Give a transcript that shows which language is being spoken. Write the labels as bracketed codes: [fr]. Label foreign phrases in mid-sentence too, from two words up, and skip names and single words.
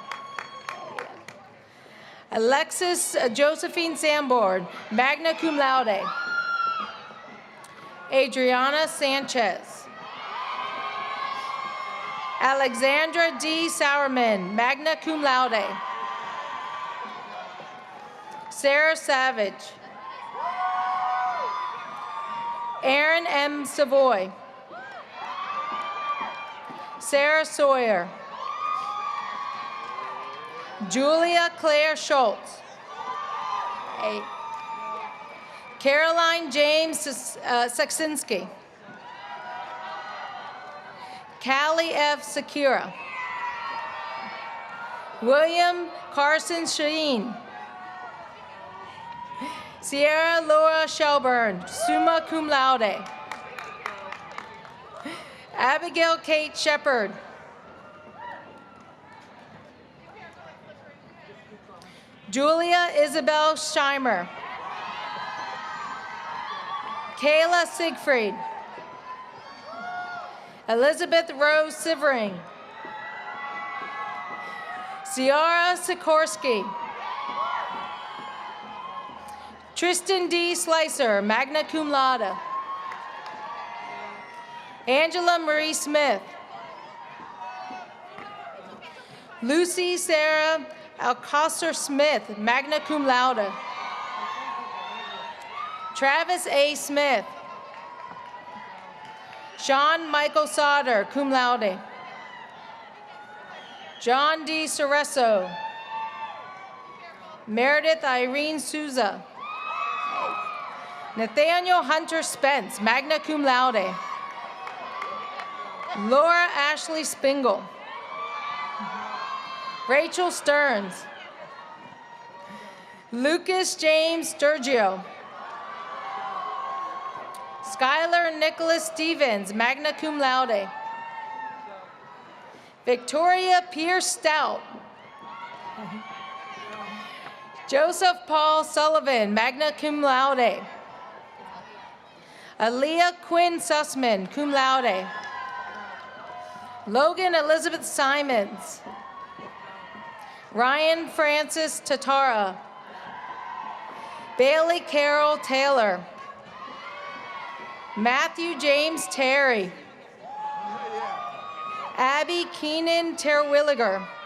[en] Alexis Josephine Sambord, [la] magna cum laude. [en] Adriana Sanchez. Alexandra D. Sourman, [la] magna cum laude. [en] Sarah Savage. Aaron M. Savoy. Sarah Sawyer. Julia Claire Schultz. 8. Caroline James Saksinski. Callie F. Sakira. William Carson Sheen. Sierra Laura Shelburne, [la] summa cum laude. [en] Abigail Kate Shepard. Julia Isabel Scheimer. Kayla Siegfried. Elizabeth Rose Sivering. Ciara Sikorsky. Tristan D. Slicer, [la] magna cum laude. [en] Angela Marie Smith. Lucy Sarah Alcoster Smith, [la] magna cum laude. [en] Travis A. Smith. Sean Michael Sauter, [la] cum laude. [en] John D. Cereso. Meredith Irene Souza. Nathaniel Hunter Spence, [la] magna cum laude. [en] Laura Ashley Spingle. Rachel Stearns. Lucas James Sturgio. Skylar Nicholas Stevens, [la] magna cum laude. [en] Victoria Pierce Stout. Joseph Paul Sullivan, [la] magna cum laude. [en] Aaliyah Quinn Sussman, [la] cum laude. [en] Logan Elizabeth Simons. Ryan Francis Tatara. Bailey Carol Taylor. Matthew James Terry. Abby Keenan Terwilliger.